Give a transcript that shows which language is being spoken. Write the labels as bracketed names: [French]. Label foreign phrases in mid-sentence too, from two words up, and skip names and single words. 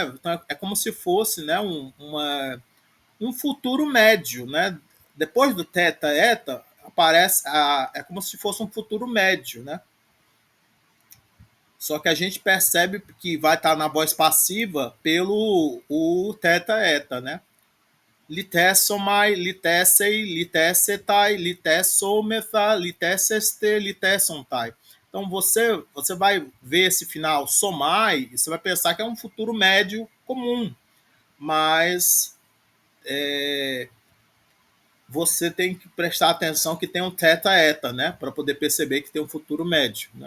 [Portuguese] Então é como se fosse, né, um futuro médio, né? Depois do teta eta aparece é como se fosse um futuro médio, né? Só que a gente percebe que vai estar na voz passiva pelo o teta eta, né? [Greek] λυθήσομαι, λυθήσει, λυθήσεται, λυθησόμεθα, λυθήσεσθε, λυθήσονται. [Portuguese] Então você vai ver esse final somai e você vai pensar que é um futuro médio comum, mas você tem que prestar atenção que tem um teta eta, né, para poder perceber que tem um futuro médio, né?